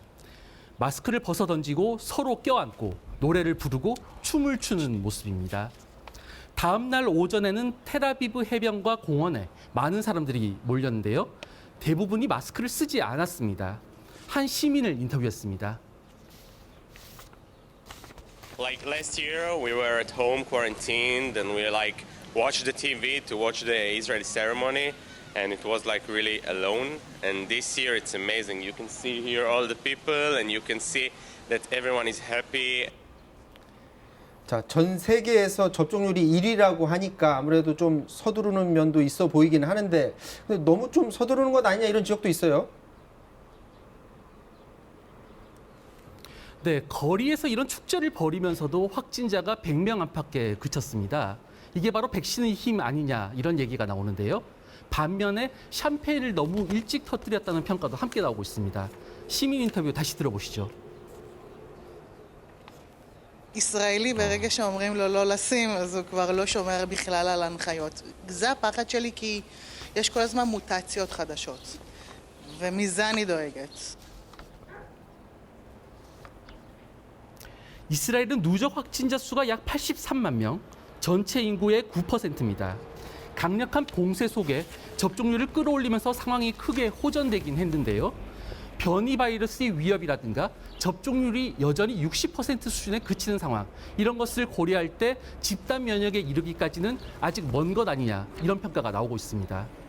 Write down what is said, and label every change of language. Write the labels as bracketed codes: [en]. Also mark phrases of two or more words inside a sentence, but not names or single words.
[ko] 마스크를 벗어 던지고 서로 껴안고 노래를 부르고 춤을 추는 모습입니다. 다음 날 오전에는 텔아비브 해변과 공원에 많은 사람들이 몰렸는데요. 대부분이 마스크를 쓰지 않았습니다. 한 시민을 인터뷰했습니다. [en] Like last year, we were at home quarantined, and we like watched the TV to watch the Israeli ceremony, and it was like really alone. And this year, it's amazing. You can see here all the people, and you can see that everyone is happy. [ko] 자, 전 세계에서 접종률이 1위라고 하니까 아무래도 좀 서두르는 면도 있어 보이긴 하는데 근데 너무 좀 서두르는 것 아니냐 이런 지적도 있어요. 네, 거리에서 이런 축제를 벌이면서도 확진자가 100명 안팎에 그쳤습니다. 이게 바로 백신의 힘 아니냐 이런 얘기가 나오는데요. 반면에 샴페인을 너무 일찍 터뜨렸다는 평가도 함께 나오고 있습니다. 시민 인터뷰 다시 들어보시죠. [he] ישראלי ברגע שאומרים לו לא לשים, אז הוא כבר לא שומר בכלל על הנחיות. זה הפחד שלי כי יש כל הזמן מוטציות חדשות, ומזה אני דואגת. [ko] 이스라엘은 누적 확진자 수가 약 83만 명, 전체 인구의 9%입니다. 강력한 봉쇄 속에 접종률을 끌어올리면서 상황이 크게 호전되긴 했는데요. 변이 바이러스의 위협이라든가 접종률이 여전히 60% 수준에 그치는 상황, 이런 것을 고려할 때 집단 면역에 이르기까지는 아직 먼 것 아니냐 이런 평가가 나오고 있습니다.